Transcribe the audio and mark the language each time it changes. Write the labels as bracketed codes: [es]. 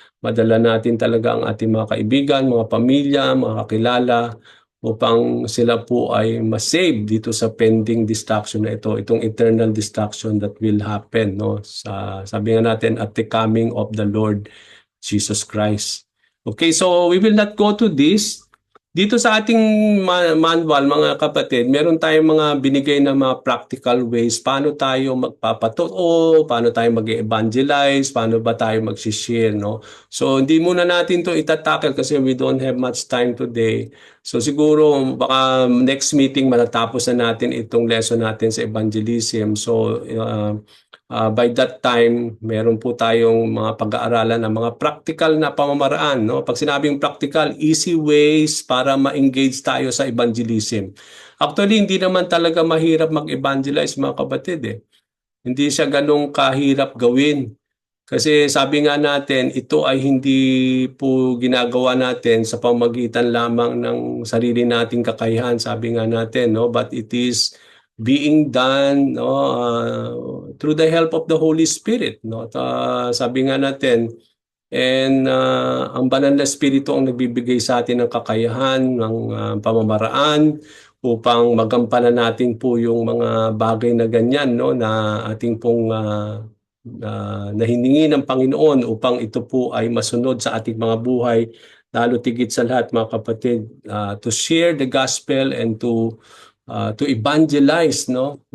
[tl] madala natin talaga ang ating mga kaibigan, mga pamilya, mga kakilala upang sila po ay ma-save dito sa pending destruction na ito, itong eternal destruction [en] that will happen, [tl] no? Sabi nga natin, [en] at the coming of the Lord Jesus Christ. Okay, so we will not go to this. [tl] Dito sa ating manual, mga kapatid, meron tayong mga binigay na mga practical ways paano tayo magpapatotoo, paano tayo mag-evangelize, paano ba tayo mag-share, no? So, hindi muna natin to itatackle kasi [en] we don't have much time today. [tl] So, siguro, baka next meeting matatapos na natin itong lesson natin sa evangelism. So, by that time, meron po tayong mga pag-aaralan ng mga practical na pamamaraan, no? Pag sinabing practical, easy ways para ma-engage tayo sa evangelism. Actually, hindi naman talaga mahirap mag-evangelize, mga kapatid, eh. Hindi siya ganong kahirap gawin. Kasi sabi nga natin, ito ay hindi po ginagawa natin sa pamamagitan lamang ng sarili nating kakayahan, sabi nga natin, no? [en] But it is being done, no, through the help of the Holy Spirit, no? [tl] At, sabi nga natin, and ang banal na Espiritu ang nagbibigay sa atin ng kakayahan, ng pamamaraan upang magampanan natin po yung mga bagay na ganyan, no, na ating pong na hiningi ng Panginoon upang ito po ay masunod sa ating mga buhay, lalo tigit sa lahat, mga kapatid, [en] to share the gospel and to evangelize, [tl] no?